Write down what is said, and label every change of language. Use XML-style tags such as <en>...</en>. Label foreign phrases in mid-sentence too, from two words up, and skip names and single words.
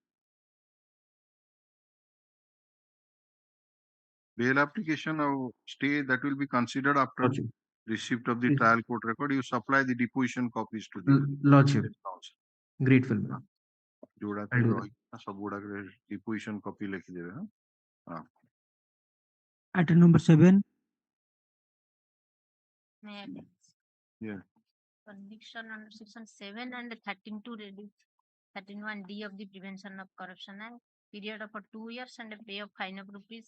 <en>Bail application of stay that will be considered after Lordship. receipt of the Yes. trial court record. You supply the deposition copies to the Lordship. counsel. Grateful. I'll do that.</en> <or>ସବୁ ଗୁଡ଼ା କେ</or> <en>deposition copy</en> <or>ଲେଖି ଦେବେ ହଁ.</or> <en>Item number 7. May I please? Yeah. Conviction under section 7 and 13 to reduce 13(1)(d) of the Prevention of Corruption Act, period of 2 years and a pay of fine of rupees</en>